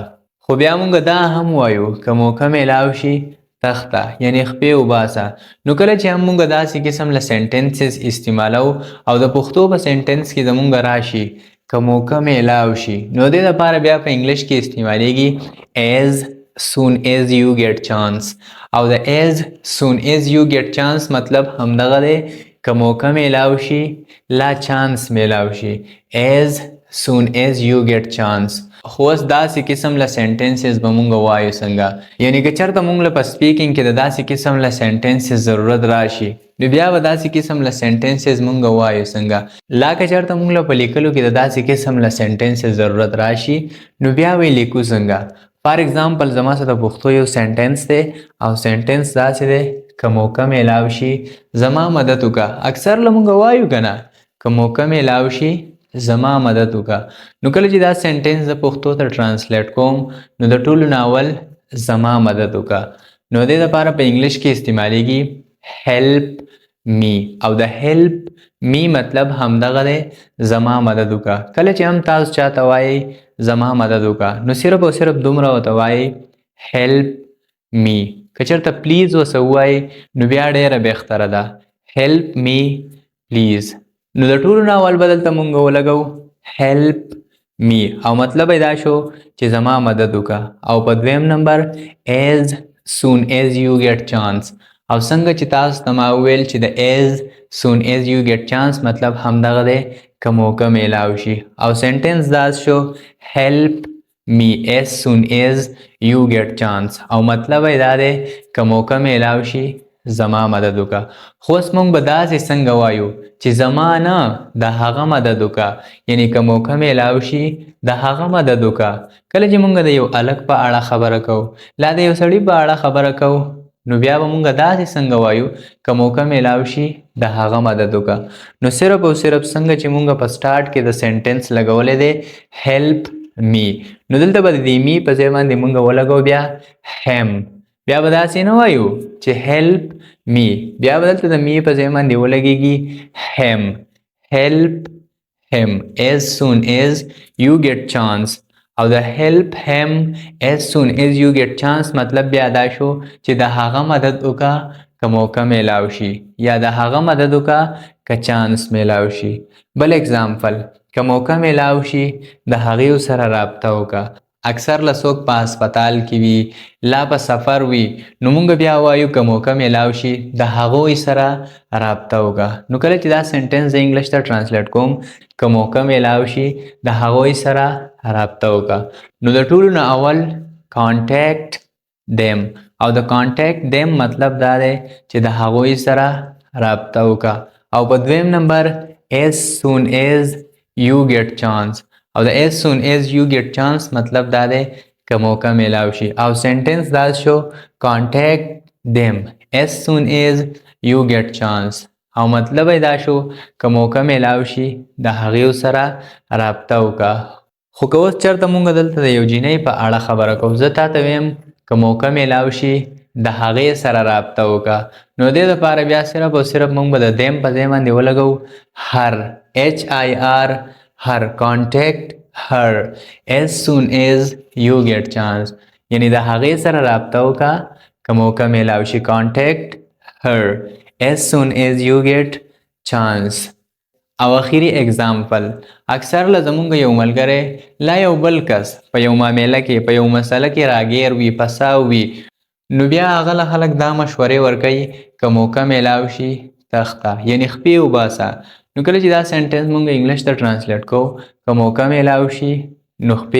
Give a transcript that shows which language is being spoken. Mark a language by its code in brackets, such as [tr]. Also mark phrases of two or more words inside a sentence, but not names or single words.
[ps] خو بیا موږ دا هم وایو که موقع میلاو شي تخته یعنی خپې وباسه. نو کله چې هم موږ داسې قسم له سینټنسز استعمالو او د پښتو په سینټنس کې زموږ راشي که موقع میلاو شي نو دې دپاره بیا په انګلیش کې استعمالیږي [en] as soon as you get chance. [ps] او د [en] as soon as you get chance [ps] مطلب همدغه دی که موقع میلاو شي لا چانس میلاو شي [en] as soon as you get chance. [ps] خو اوس داسې قسم له سینټنسز به مونږ وایو څنګه، یعنی که چېرته مونږ له په سپیکینګ کې د داسې قسم له سینټنسز ضرورت راشي نو بیا به داسې قسم له سینټنسز مونږ وایو څنګه. لا که چېرته مونږ له په لیکلو کې د داسې قسم له سینټنسز ضرورت راشي نو بیا به یې لیکو څنګه. [en] for example [ps] زما سره د پښتو یو سینټنس دی او سینټنس داسې دی که موقع میلاو شي زما مدد وکړه. اکثر له مونږ وایو که نه که موقع میلاو شي زما مدد وکړه. نو کله چې دا سینټنس د پښتو ته ټرانسلیټ کوم نو د ټولو نه اول زما مدد وکړه. نو دې دپاره په انګلیش کې استعمالیږي [en] help me [ps] او د [en] help me [ps] مطلب همدغه دی زما مدد وکړه. کله چې هم تاسو چاته وایئ زما مدد وکړه نو صرف او صرف دومره ورته وایئ [en] help me. [ps] که چېرته پلیز ورسه ووایئ نو بیا ډېره بهتره ده [en] help me please. [ps] نو د ټولو نه اول به دلته مونږ ولګو [en] help me [ps] او مطلب یې دا شو چې زما مدد وکړه. او په دویم نمبر [en] as soon as you get chance [ps] او څنګه چې تاسو ته ما وویل چې د [en] as soon as you get chance [ps] مطلب همدغه دی که موقع میلاو شي او سینټنس دا شو [en] help me as soon as you get chance [ps] او مطلب یې دا دی که موقع میلاو شي زما مدد وکړه. خو اوس موږ به داسې څنګه وایو چې زما نه د هغه مدد وکړه یعنی که موقع میلاو شي د هغه مدد وکړه. کله چې موږ د یو هلک په اړه خبره کوو لا د یو سړي په اړه خبره کوو نو بیا به موږ داسې څنګه وایو که موقع میلاو شي د هغه مدد وکړه. نو صرف او صرف څنګه چې موږ په سټارټ کې د سینټنس لګولی دی [en] help me [ps] نو دلته به د دې می په ځای باندې موږ ولګو بیا hem. بیا به داسې نه وایو چې [en] help me [ps] بیا به دلته د می په ځای باندې ولګېږي [en] hem help him as soon as you get chance [ps] او د [en] help him as soon as you get chance [ps] مطلب بیا دا شو چې د هغه مدد وکړه که موقع میلاو شي یا د هغه مدد وکړه که چانس میلاو شي. بل اگزامپل که موقع میلاو شي د هغې سره رابطه وکړه. اکثر له څوک په هسپتال کې وي لا په سفر وي نو موږ بیا وایو که موقع میلاو شي د هغوی سره رابطه وکړه. نو کله چې دا سینټنس د انګلیش ته ټرانسلیټ کوم که موقع میلاو شي د هغوی سره رابطه وکړه نو د ټولو نه اول [en] contact them [ps] او د [en] contact them [ps] مطلب دا دی چې د هغوی سره رابطه وکړه. او په دویم نمبر [en] as soon as you get chance [ps] او د [en] as soon as you get chance [ps] مطلب دا دی که موقع میلاو شي او سینټنس دا شو [en] contact them as soon as you get chance [ps] او مطلب یې دا شو که موقع میلاو شي د هغې سره رابطه وکړه. خو که اوس چېرته مونږ دلته د یو جینۍ په اړه خبره کوو زه تا ته ویم که موقع میلاو شي د هغې سره رابطه وکړه نو دې دپاره بیا صرف او صرف مونږ به د دیم په ځای باندې ولګو هر [en] HIR her contact her as soon as you get chance [ps] یعنی د هغې سره رابطه وکړه که موقع میلاو شي [en] contact her as soon as you get chance [ps] او اخیری اگزامپل اکثر له زمونږ یو ملګری لا یو بل کس په یو معامله کې په یو مسله کې راګیر وي پساو وي نو بیا هغه له خلک دا مشورې ورکوي که موقع میلاو شي تخته یعنی خپې وباسه نو کله چې دا سنټنس مونږ انګلیش ته ټرانسلیټ کوو که موقع میلاو شي نو خپې